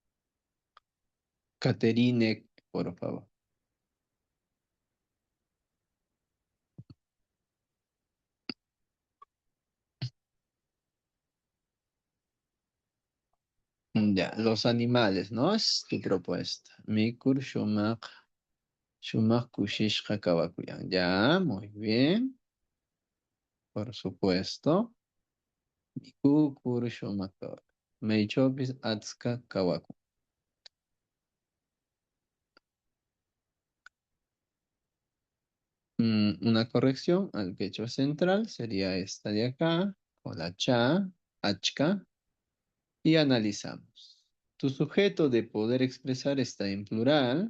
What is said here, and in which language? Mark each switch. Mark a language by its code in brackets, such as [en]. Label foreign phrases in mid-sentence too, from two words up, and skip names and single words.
[es] Caterine, por favor. Ya, los animales, ¿no? Es tu propuesta. [qu] Mikur, shumak, kushishka, kawakuyan. [es] Ya, muy bien, por supuesto. [qu] Mikur, shumak, kawaku. Meichopis, atska, kawaku. [es] Una corrección al quechua central sería esta de acá, con la cha, achka, y analizamos. Tu sujeto de poder expresar está en plural.